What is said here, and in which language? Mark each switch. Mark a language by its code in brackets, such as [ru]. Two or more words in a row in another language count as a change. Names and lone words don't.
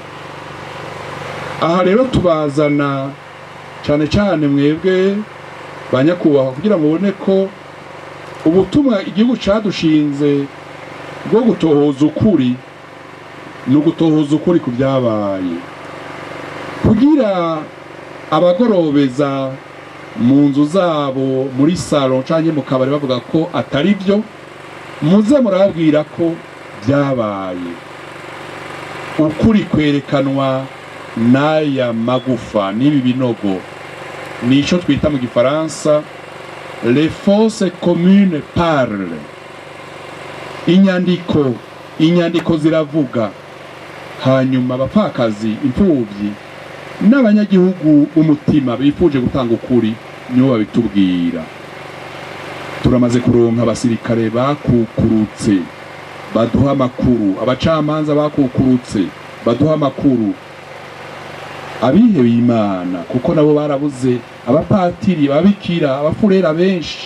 [rn] Aha rero tubazana cane cane mwebwe banyakubahwa kugira mubone ko ubutumwa igihugu cadushinze bwo gutohoza ukuri no gutohoza ukuri ku byabaye, kugira abagorobeza mu nzu zabo muri salon canke mu kabari bavuga ko atari byo, muze murabwira ko byabaye. Ukuri kwerekanwa n'aya magufa n'ibi binogo, nico twita mu gifaransa [fr] les fausses communes parlent. [rn] Inyandiko ziravuga. Hanyuma abapfakazi, imfuvyi n'abanyagihugu umutima bifuje gutanga ukuri nibo babitubwira. Turamaze kuronka abasirikare bakukurutse baduha amakuru, abacamanza bakukurutse baduha amakuru, abihebeye Imana kuko nabo barabuze, abapatiri, ababikira, abafurera benshi.